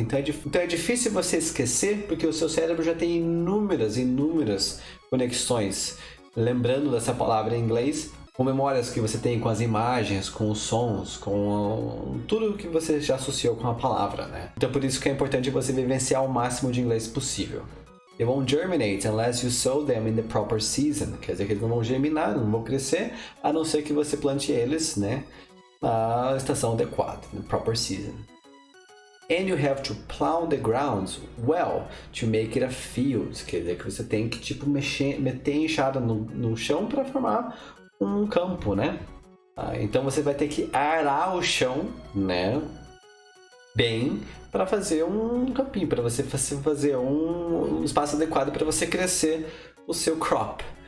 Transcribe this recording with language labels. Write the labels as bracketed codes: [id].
[pt] Então é difícil você esquecer, porque o seu cérebro já tem inúmeras conexões. Lembrando dessa palavra em inglês, com memórias que você tem com as imagens, com os sons, com tudo que você já associou com a palavra, né? Então por isso que é importante você vivenciar o máximo de inglês possível. [en] They won't germinate unless you sow them in the proper season. [pt] Quer dizer que eles não vão germinar, não vão crescer, a não ser que você plante eles, né, na estação adequada, no [en] proper season. And you have to plow the ground well to make it a field. [pt] Quer dizer que você tem que tipo meter enxada no chão para formar um campo, né? Então você vai ter que arar o chão, né, bem, para fazer um campinho, para você fazer um espaço adequado para você crescer o seu crop.